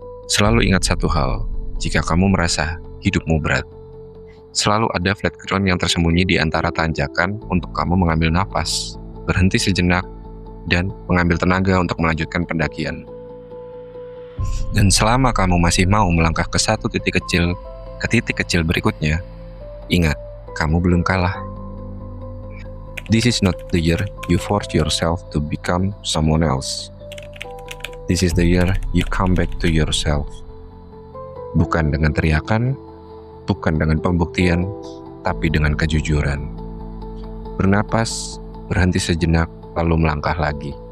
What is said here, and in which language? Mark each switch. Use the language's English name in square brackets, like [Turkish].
[Indonesian] Selalu ingat satu hal, jika kamu merasa hidupmu berat, selalu ada flat ground yang tersembunyi di antara tanjakan untuk kamu mengambil nafas, berhenti sejenak, dan mengambil tenaga untuk melanjutkan pendakian. Dan selama kamu masih mau melangkah ke satu titik kecil, ke titik kecil berikutnya, ingat, kamu belum kalah. [English] This is not the year you force yourself to become someone else. This is the year you come back to yourself. [Indonesian] Bukan dengan teriakan, bukan dengan pembuktian, tapi dengan kejujuran. Bernapas, berhenti sejenak, lalu melangkah lagi.